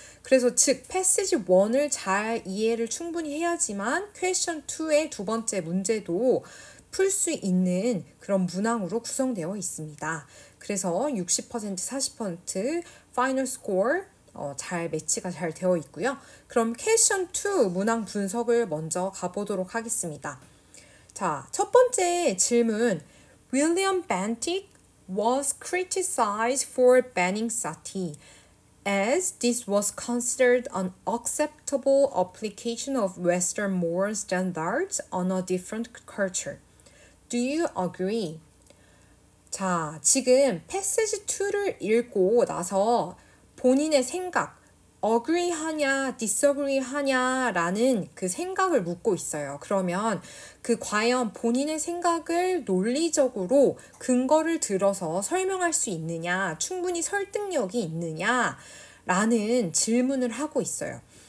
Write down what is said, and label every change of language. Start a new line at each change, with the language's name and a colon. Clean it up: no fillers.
Korean: 그래서 즉 passage 1을 잘 이해를 충분히 해야지만 question 2의 두 번째 문제도 풀 수 있는 그런 문항으로 구성되어 있습니다. 그래서 60% 40% final score 잘 매치가 잘 되어 있고요. 그럼 question 2 문항 분석을 먼저 가보도록 하겠습니다. 자, 첫 번째 질문.
English: William Bentinck was criticized for banning sati, as this was considered an acceptable application of Western moral standards on a different culture. Do you agree?
Korean: 자, 지금 패시지 2를 읽고 나서 본인의 생각, agree 하냐, disagree 하냐라는 그 생각을 묻고 있어요. 그러면 과연 본인의 생각을 논리적으로 근거를 들어서 설명할 수 있느냐, 충분히 설득력이 있느냐라는 질문을 하고 있어요.